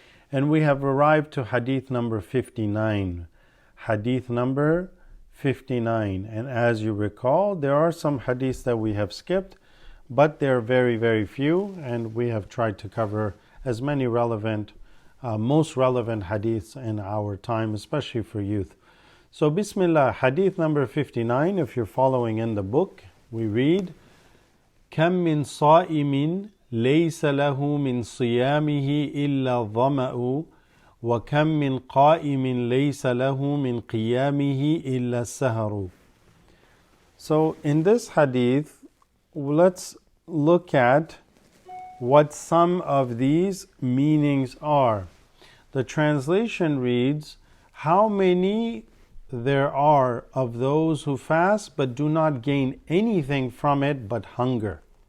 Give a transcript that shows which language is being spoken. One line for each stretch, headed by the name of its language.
English: And we have arrived to hadith number 59. Hadith number 59. And as you recall, there are some hadiths that we have skipped, but they're very, very few, and we have tried to cover as many most relevant hadiths in our time, especially for youth. So Bismillah, hadith number 59, if you're following in the book, we read,
Arabic: كَم مِّن صَائِمٍ ليس له من صيامه إلا الظمأ وكم من قائم ليس له من قيامه إلا السهر.
English: So in this hadith, let's look at what some of these meanings are. The translation reads, how many there are of those who fast but do not gain anything from it but hunger.